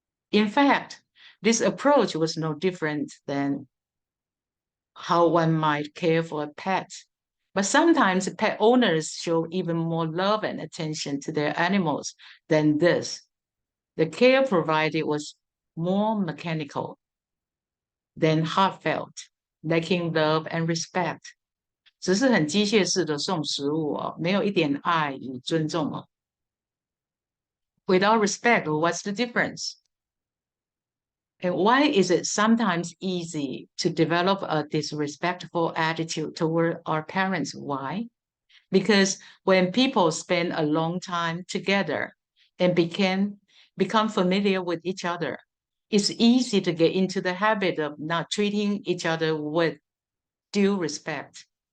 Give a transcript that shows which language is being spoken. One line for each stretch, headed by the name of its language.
English: In fact, this approach was no different than how one might care for a pet. But sometimes pet owners show even more love and attention to their animals than this. The care provided was more mechanical than heartfelt, lacking love and respect.
Chinese: 只是很机械式的送食物哦，没有一点爱与尊重哦。
English: Without respect, what's the difference? And why is it sometimes easy to develop a disrespectful attitude toward our parents? Why? Because when people spend a long time together and become familiar with each other, it's easy to get into the habit of not treating each other with due respect.